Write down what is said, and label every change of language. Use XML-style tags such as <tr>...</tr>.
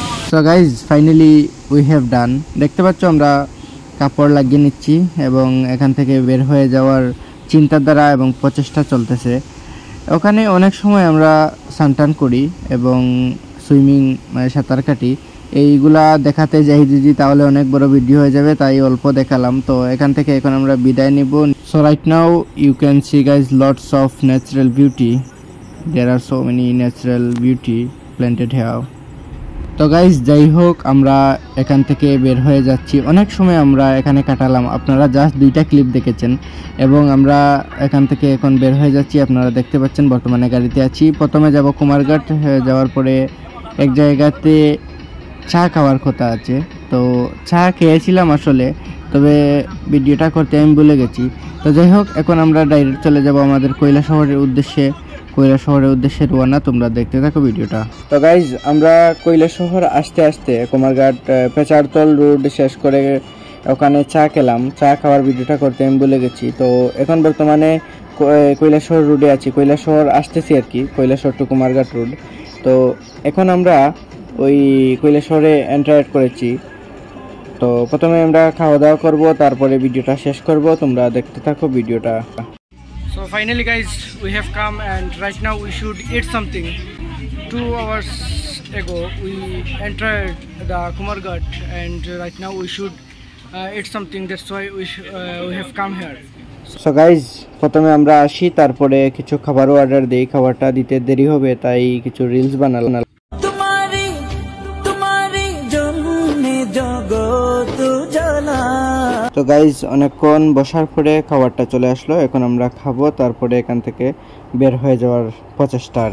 <en>So guys, finally we have done.</en> <bn>দেখতে পাচ্ছ আমরা কাপড় লাগিয়ে নিচ্ছি এবং এখান থেকে বের হয়ে যাওয়ার চিন্তা দ্বারা এবং প্রচেষ্টা চলতেছে। ওখানে অনেক সময় আমরা স্নান করি এবং সুইমিং মানে সাঁতার কাটি। এইগুলা দেখাতে যাই যদি তাহলে অনেক বড় ভিডিও হয়ে যাবে, তাই অল্প দেখালাম। তো এখান থেকে এখন আমরা বিদায় নিব।</bn> <en>So right now you can see guys lots of natural beauty. There are so many natural beauty planted here.</en> <bn>তো গাইজ যাই হোক, আমরা এখান থেকে বের হয়ে যাচ্ছি। অনেক সময় আমরা এখানে কাটালাম, আপনারা জাস্ট 2টা ক্লিপ দেখেছেন এবং আমরা এখান থেকে এখন বের হয়ে যাচ্ছি। আপনারা দেখতে পাচ্ছেন বর্তমানে গাড়িতে আছি। প্রথমে যাব কুমারঘাট, যাওয়ার পরে এক জায়গাতে চা খাওয়ার কথা আছে। তো চা খেয়েছিলাম আসলে, তবে ভিডিওটা করতে আমি ভুলে গেছি। তো যাই হোক, এখন আমরা ডাইরেক্ট চলে যাব আমাদের কৈলাসহরের উদ্দেশ্যে। কৈলাসহরের উদ্দেশ্যে রওনা, তোমরা দেখতে থাকো ভিডিওটা। তো গাইজ আমরা কৈলাসহর আসতে আসতে কুমারঘাট পেচারতল রোড শেষ করে ওখানে চা খেলাম। চা খাওয়ার ভিডিওটা করতে আমি ভুলে গেছি। তো এখন বর্তমানে কৈলাসহর রোডে আছি, কৈলাসহর আসতেছি আর কি, কৈলাসহর টু কুমারঘাট রোড। তো এখন আমরা ওই কৈলাসহরে এন্টার করেছি। তো প্রথমে আমরা খাওয়া দাওয়া করব, তারপরে ভিডিওটা শেষ করব, তোমরা দেখতে থাকো ভিডিওটা।</bn> <en>So finally guys, we have come and right now we should eat something. 2 hours ago we entered the Kumarghat and right now we should eat something. That's why we have come here. So guys,</en> <bn>প্রথমে আমরা আসি, তারপরে কিছু খাবারও order দেই। খাবারটা দিতে দেরি হবে, তাই কিছু রিলস বানালাম। তো গাইজ অনেকক্ষণ বসার পরে খাবারটা চলে আসলো, এখন আমরা খাবো, তারপরে এখান থেকে বের হয়ে যাওয়ার প্রচেষ্টা।</bn>